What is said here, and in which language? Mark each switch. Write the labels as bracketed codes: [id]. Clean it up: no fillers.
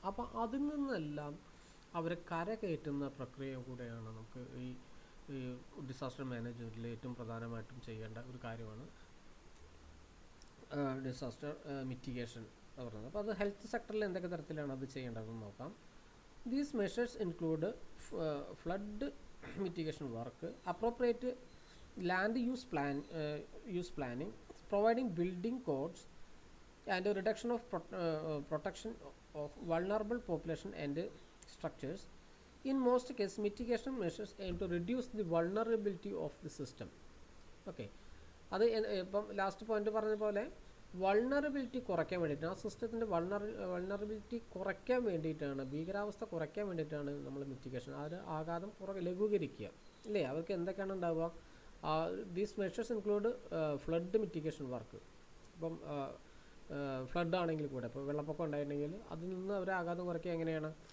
[ml] അപ്പോൾ അതിൽ നിന്നെല്ലാം അവരെ കരകയറ്റുന്ന പ്രക്രിയ കൂടെയാണ് നമുക്ക് ഈ ഡിസാസ്റ്റർ മാനേജ്മെൻറ്റിൽ ഏറ്റവും പ്രധാനമായിട്ടും ചെയ്യേണ്ട ഒരു കാര്യമാണ് ഡിസാസ്റ്റർ മിറ്റിഗേഷൻ എന്ന് പറയുന്നത്. അപ്പോൾ അത് ഹെൽത്ത് സെക്ടറിൽ എന്തൊക്കെ തരത്തിലാണ് അത് ചെയ്യേണ്ടതെന്ന് നോക്കാം. [en] These measures include flood mitigation work, appropriate land use planning, providing building codes, and a reduction of protection of vulnerable population and structures. In most cases, mitigation measures aim to reduce the vulnerability of the system. [ml] Okay, അത് ഇപ്പം last point പറഞ്ഞ പോലെ vulnerability കുറയ്ക്കാൻ വേണ്ടിയിട്ട്, ആ സിസ്റ്റത്തിൻ്റെ vulnerability കുറയ്ക്കാൻ വേണ്ടിയിട്ടാണ്, ഭീകരാവസ്ഥ കുറയ്ക്കാൻ വേണ്ടിയിട്ടാണ് നമ്മൾ മിറ്റിഗേഷൻ, അത് ആഘാതം ലഘൂകരിക്കുക, അല്ലേ? അവർക്ക് എന്തൊക്കെയാണ് ഉണ്ടാവുക? [en] These measures include flood mitigation work. [ml] ഇപ്പം ഫ്ലഡ് ആണെങ്കിൽ കൂടെ, ഇപ്പോൾ വെള്ളപ്പൊക്കം ഉണ്ടായിട്ടുണ്ടെങ്കിൽ അതിൽ നിന്ന് അവരെ ആഘാതം കുറയ്ക്കുക എങ്ങനെയാണ്?